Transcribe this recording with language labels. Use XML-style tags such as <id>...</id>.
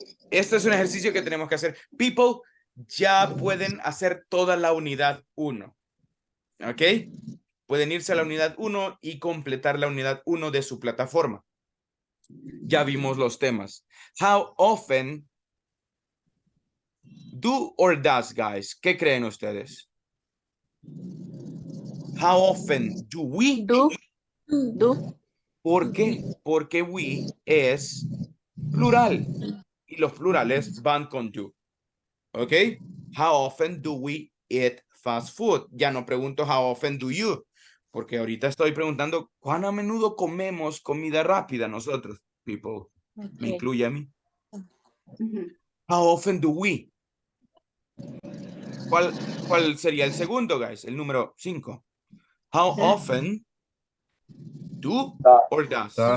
<es>Este es un ejercicio que tenemos que hacer. People ya pueden hacer toda la unidad 1. ¿Ok? Pueden irse a la unidad 1 y completar la unidad 1 de su plataforma. Ya vimos los temas.</es> <en>How often do or does, guys?</en> <es>¿Qué creen ustedes?</es> <en>How often do we? Do.</en> <es>¿Por qué? Porque we es plural. Y los plurales van con do. ¿Ok?</es> <en>How often do we eat fast food?</en> <es>Ya no pregunto</es> <en>how often do you.</en> <es>Porque ahorita estoy preguntando cuán a menudo comemos comida rápida nosotros, people. Me incluye a mí.</es> <en>How often do we?</en> <es>¿Cuál sería el segundo,</es> <en>guys?</en> <es>El número 5.</es> <en>How often do or does?</en>